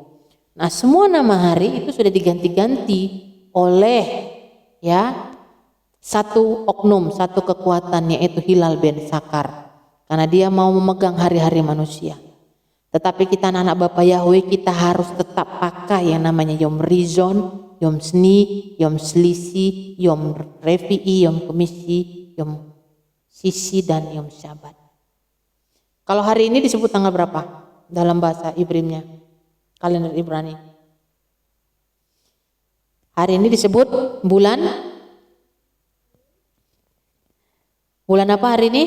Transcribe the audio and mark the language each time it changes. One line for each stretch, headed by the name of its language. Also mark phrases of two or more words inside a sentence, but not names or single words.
Indonesian: Nah, semua nama hari itu sudah diganti-ganti oleh ya satu oknum, satu kekuatan, yaitu Hilal bin Sakar, karena dia mau memegang hari-hari manusia. Tetapi kita anak-anak Bapa Yahweh, kita harus tetap pakai yang namanya
Hebrew: יום ראשון, יום שני, יום שלישי, יום רביעי, יום חמישי, יום שישי,
Indonesian: dan
Hebrew: יום שבת.
Indonesian: Kalau hari ini disebut tanggal berapa dalam bahasa Ibrimnya, kalender Ibrani? Hari ini disebut bulan apa hari ini?